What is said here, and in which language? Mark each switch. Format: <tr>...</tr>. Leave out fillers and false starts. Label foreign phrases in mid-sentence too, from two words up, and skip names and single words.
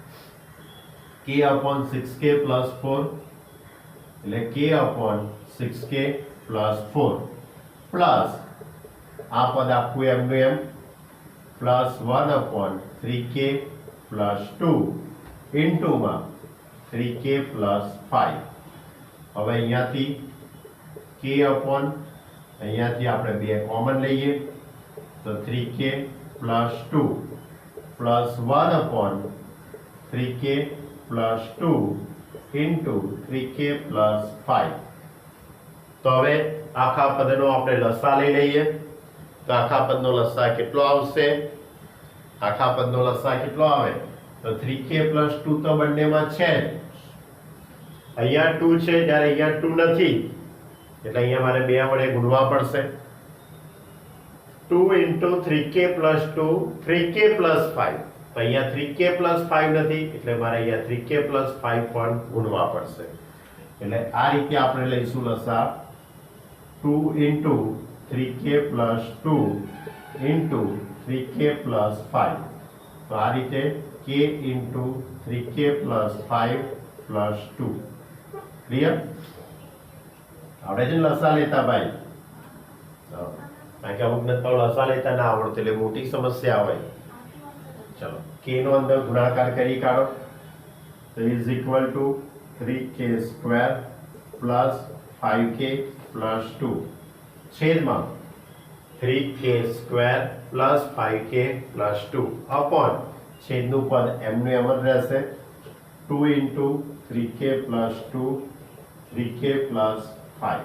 <en>k/6k plus 4</en> <gu>એટલે</gu> <en>k/6k plus 4</en> <gu>પ્લસ આ પદ આખું એમનું એમ પ્લસ</gu> <en>1/3k plus 2</en> <gu>ઇન્ટુમાં</gu> <en>3k plus 5.</en> <gu>હવે અહીંયાથી અહીંયાથી આપણે 2 કોમન લઈએ તો</gu> <en>3k plus 2 plus 1/3k plus 2 into 3k plus 5.</en> <gu>તો હવે આખા પદનો આપણે લસા લઈ લઈએ તો આખા પદનો લસા કેટલો આવશે? આખા પદનો લસા કેટલો આવે? તો</gu> <en>3k plus 2</en> <gu>તો બંનેમાં છે, અહીંયા 2 છે જ્યારે અહીંયા 2 નથી એટલે અહીંયા મારે 2 વડે ગુણવા પડશે.</gu> <en>2 into 3k plus 2 3k plus 5,</en> <gu>તો અહીંયા</gu> <en>3k plus 5</en> <gu>નથી એટલે મારે અહીંયા</gu> <en>3k plus 5</en> <gu>પણ ગુણવા પડશે. એટલે આ રીતે આપણે લઈશું લસા</gu> <en>2 into 3k plus 2 into 3k plus 5.</en> <gu>તો આ રીતે</gu> <en>k into 3k plus 5 plus 2.</en> <gu>ક્લિયર? આવડે છે ને લસા લેતા ભાઈ? કારણ કે અમુકને તો લસા લેતા ના આવડતું એટલે મોટી સમસ્યા હોય. ચલો k નો અંદર ગુણાકાર કરી કાઢો તો</gu> <en>is equal to 3k square plus 5k plus 2</en> <gu>છેદમાં</gu> <en>3k square plus 5k plus 2 upon</en> <gu>છેદનું પદ એમનું એમ જ રહેશે</gu> <en>2 into 3k plus 2 3k plus 5.</en>